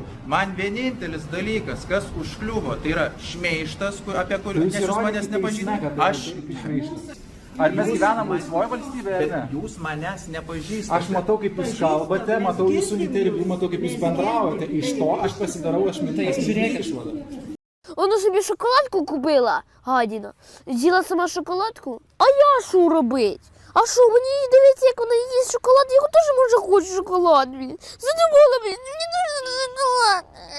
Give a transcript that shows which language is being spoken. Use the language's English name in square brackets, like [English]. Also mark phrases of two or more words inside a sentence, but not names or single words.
[Lithuanian] Man vienintelis dalykas, kas užkliuvo, tai yra šmeižtas, apie kurį nes jūs manęs nepažįstate. Ar mes gyvenam laisvoje valstybėje, ar ne? Jūs manęs nepažįstate. Aš matau, kaip jūs kalbate, matau jūsų interviu, matau, kaip jūs bendraujate. Iš to aš pasidarau ашмітай. Žiūrėk išvadą. [Ukrainian] Вона собі шоколадку купила, гадіна. З'їла сама шоколадку. А я що робить? А що, мені дивиться, як вона їсть шоколад, я теж може хочу шоколад. Задумала, мені дуже шоколад.